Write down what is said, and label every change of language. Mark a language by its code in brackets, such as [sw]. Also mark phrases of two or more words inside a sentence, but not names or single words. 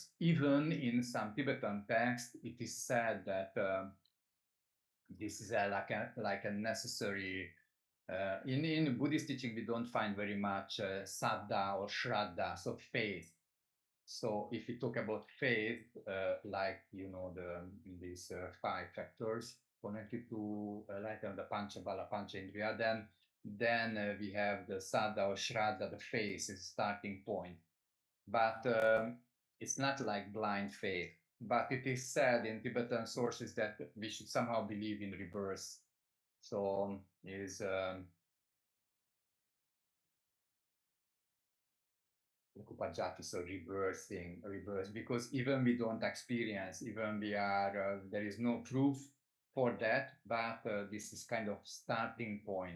[en] Even in some Tibetan texts, it is said that this is like a necessary. In Buddhist teaching, we don't find very much saddha or shraddha, so faith. So if we talk about faith, like these five factors connected to like the [pi] pancha bala, pancha indriya, [en] then we have the saddha or shraddha, the faith is starting point. But it's not like blind faith. But it is said in Tibetan sources that we should somehow believe in rebirth. So is Upajati, so rebirth, because even we don't experience, even we are, there is no proof for that, but this is kind of starting point.